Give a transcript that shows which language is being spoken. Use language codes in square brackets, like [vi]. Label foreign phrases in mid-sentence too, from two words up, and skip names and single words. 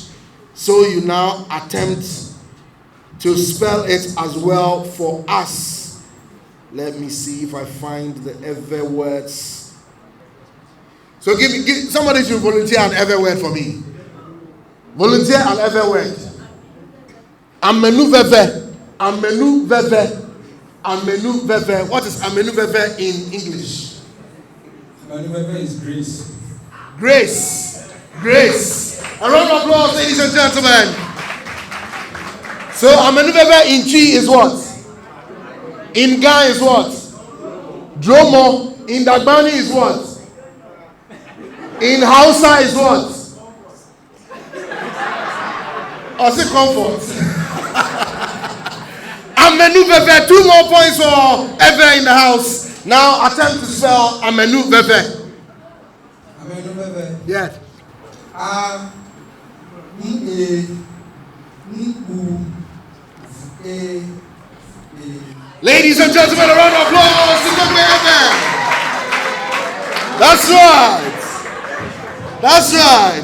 [en] So you now attempt to spell it as well for us. Let me see if I find the Eve words. So somebody should volunteer an Eve word for me. Volunteer an Eve word. [ee] Amenu veve. Amenu veve. Amenu veve. [en] What is [ee] amenu veve [en] in English? [ee] Amenu veve [en] is grace. Grace. Grace. A round of applause, ladies and gentlemen. So [ee] amenu veve [en] in Chi is what? In Ga is what? Dromo. In Dagbani is what? In Hausa is what? Or is it comfort? [ee] Amenu veve. [en] 2 more points for Eve in the house. Now attempt to spell [ee] amenu veve. Amenu veve. [en] Yes. Ladies and gentlemen, a round of applause to Togbe Eve. That's right. That's right.